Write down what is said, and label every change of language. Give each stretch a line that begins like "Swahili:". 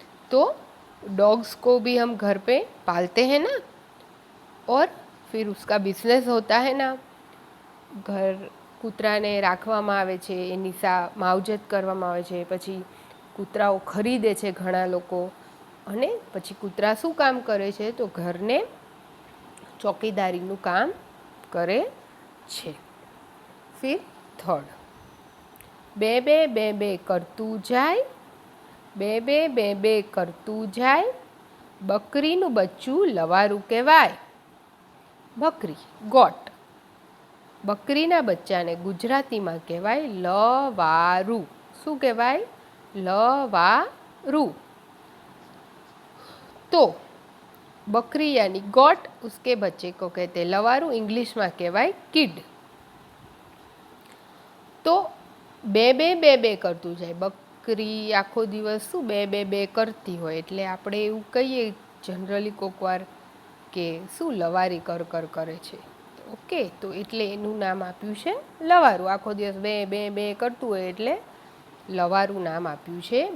Hindi: तो डॉग्स को भी हम घर पे पालते हैं ना, और फिर उसका बिजनेस होता है ना.
Gujarati: ઘર કૂતરાને રાખવામાં આવે છે, એની માવજત કરવામાં આવે છે, પછી કૂતરાઓ ખરીદે છે ઘણા લોકો, અને પછી કૂતરા શું કામ કરે છે? તો ઘરને ચોકીદારીનું કામ કરે છે. ફિર થર્ડ, બે બે બે બે કરતું જાય, બે બે બે બે કરતું જાય, બકરીનું બચ્ચું લવારું કહેવાય. બકરી, ગોટ. બકરીના બચ્ચાને ગુજરાતીમાં કહેવાય લવારું. શું કહેવાય? લવારું.
Hindi: तो बकरी यानी गॉट, उसके बच्चे को कहते हैं लवारू, इंग्लिश में कहवाय किड.
Gujarati: तो બે બે બે બે કરતું જાય. બકરી આખો દિવસ શું બે બે બે કરતી હોય, એટલે આપણે એવું કહીએ જનરલી કોકવાર કે શું લવારી કર કર કરે છે. ઓકે. તો એટલે એનું નામ આપ્યું છે લવારું. આખો દિવસ બે બે બે કરતું હોય એટલે લવારું નામ આપ્યું છે.